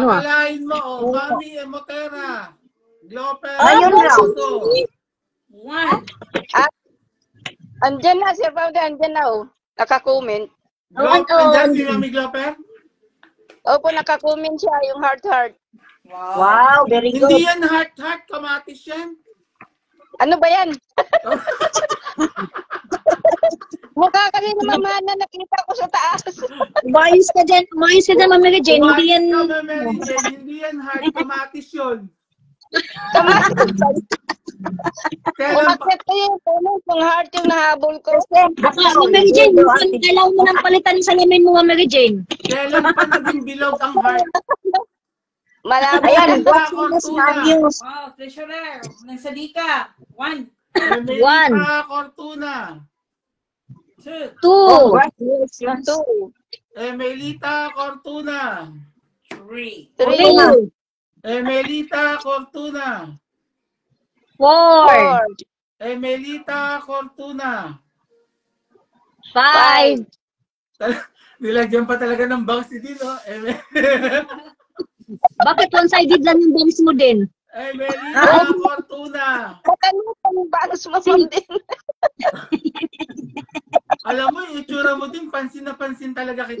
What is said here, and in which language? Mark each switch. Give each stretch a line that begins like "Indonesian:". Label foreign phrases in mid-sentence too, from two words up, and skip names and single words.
Filipino: Akalain mo, Mami Emotera. Gloper. Ayun na. 1. Andyan na, Sir Paulo. Andyan na, oh. Naka-comment. Andyan si Mami Gloper? Opo, naka-comment siya, yung heart. Wow, very good. Hindi yan heart, kamatis yan. Ano ba yan? Mukha kasi na mama na nakita ko sa taas. Umayos ka dyan, Ma'am Mary Jane. Hindi yan... Mary Jane, hindi yan hard. Kamatis yun. Kailan pa? Umakyat ko yung puno, yung heart yung nahabol ko. Ma'am Mary Jane, kailangan mo nang palitan sa salamin mo, Ma'am Mary Jane. Kailan pa naging bilog ang heart? Malabo. Ayan, Emelita news. Wow, treasurer. Nang Sadika. 1, Emelita Cortuna. 2, 2. Emelita Cortuna. 3, 3, Emelita Cortuna. 4. 4, Emelita Cortuna. 5. Nilagyan pa talaga ng bangs si Dino. Bakit one-sided lang yung bangs mo din? Emelita Cortuna. Matanong kung bangs mo din. Alam mo, yung itsura mo din, pansin na pansin talaga kita.